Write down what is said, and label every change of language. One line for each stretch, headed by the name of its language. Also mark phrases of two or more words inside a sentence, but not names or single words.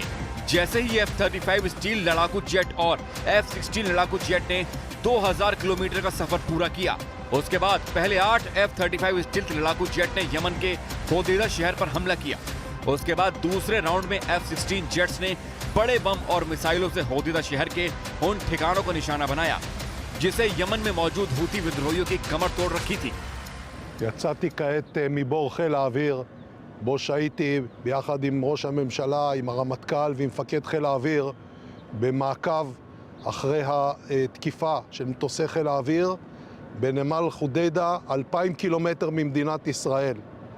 Hindi: जैसे ही F-35 स्टील लड़ाकू जेट और F-16 लड़ाकू जेट ने 2000 किलोमीटर का सफर पूरा किया, उसके बाद पहले 8 F-35 स्टील्थ लड़ाकू जेट ने यमन के होदेदा शहर पर हमला किया। उसके बाद दूसरे राउंड में F-16 जेट्स ने बड़े बम और मिसाइलों से होदेदा शहर के उन ठिकानों को निशाना बनाया जिसे यमन में मौजूद हूती विद्रोहियों की कमर तोड़ रखी थी।
Hebrew: יצאתי כעת מבור חיל האוויר, בו שהייתי ביחד עם ראש הממשלה, עם הרמטכ"ל ועם מפקד חיל האוויר, במעקב אחרי התקיפה של מטוסי חיל האוויר בנמל חודיידה, 2,000 קילומטר ממדינת ישראל.